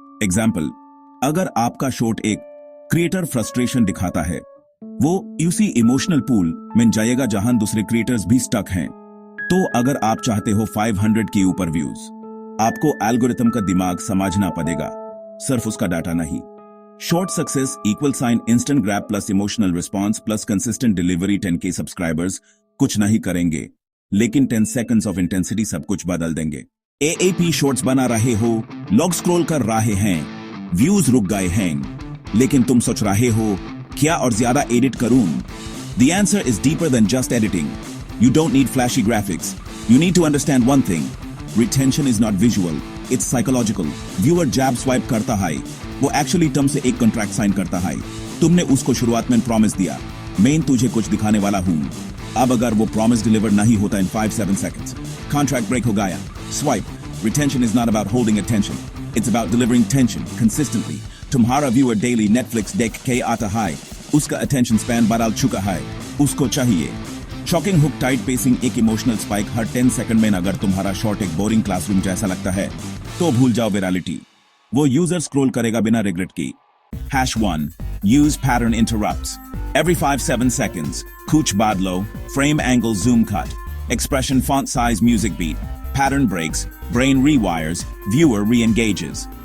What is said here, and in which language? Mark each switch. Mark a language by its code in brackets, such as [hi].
[hi] Example, अगर आपका short एक क्रिएटर फ्रस्ट्रेशन दिखाता है, वो उसी इमोशनल पूल में जाएगा जहां दूसरे क्रिएटर्स भी स्टक हैं। तो अगर आप चाहते हो 500 के ऊपर व्यूज, आपको एल्गोरिथम का दिमाग समझना पड़ेगा, सिर्फ उसका डाटा नहीं। [en] Short success equal sign instant grab plus emotional response plus consistent delivery 10K [hi] subscribers कुछ नहीं करेंगे, लेकिन [en] 10 seconds of intensity [hi] सब कुछ बदल देंगे। AAP शॉर्ट्स बना रहे हो, लॉग स्क्रॉल कर रहे हैं, व्यूज रुक गए हैं, लेकिन तुम सोच रहे हो क्या और ज्यादा एडिट करूं? [en] The answer is deeper than just editing. You don't need flashy graphics. You need to understand one thing. Retention is not visual. It's psychological. [hi] Viewer jab swipe करता है, वो एक्चुअली तुम से एक कॉन्ट्रैक्ट साइन करता है। तुमने उसको शुरुआत में प्रॉमिस दिया, मैं तुझे कुछ दिखाने वाला हूं। अब अगर वो प्रॉमिस डिलीवर नहीं होता [en] in 5-7 seconds, [hi] कॉन्ट्रैक्ट ब्रेक हो गया। [en] Swipe. Retention is not about holding attention. It's about delivering tension consistently. [hi] तुम्हारा व्यूअर डेली नेटफ्लिक्स देख के आता है, उसका अटेंशन स्पैन बदल चुका है, उसको चाहिए शॉकिंग हुक, टाइट पेसिंग, एक इमोशनल स्पाइक हर 10 सेकंड में। अगर तुम्हारा शॉर्ट एक बोरिंग क्लासरूम जैसा लगता है तो भूल जाओ विरालिटी। वो यूजर स्क्रॉल करेगा बिना रिग्रेट की। [en] #1 use pattern interrupts every 5-7 seconds, [hi] kuch badlo, [en] frame angle zoom cut, expression font size music beat, pattern breaks, brain rewires, viewer re-engages.